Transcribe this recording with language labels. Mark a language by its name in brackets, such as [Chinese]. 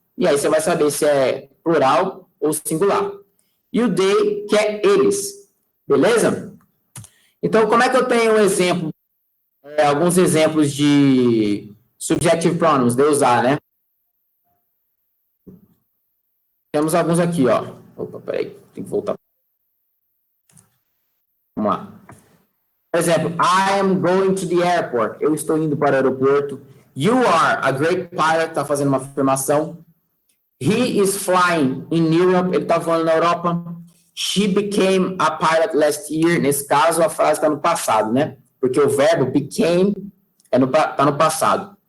[Portuguese] E aí você vai saber se é plural ou singular. E o they, que é eles. Beleza? Então, como é que eu tenho um exemplo, alguns exemplos de subjective pronouns de usar, né? Temos alguns aqui, ó. Opa, peraí, tem que voltar. Vamos lá. Por exemplo, [English] I am going to the airport. [Portuguese] Eu estou indo para o aeroporto. [English] You are a great pilot. [Portuguese] Está fazendo uma afirmação. [English] He is flying in Europe. [Portuguese] Ele está voando na Europa. [English] She became a pilot last year. [Portuguese] Nesse caso, a frase está no passado, né? Porque o verbo became está no passado.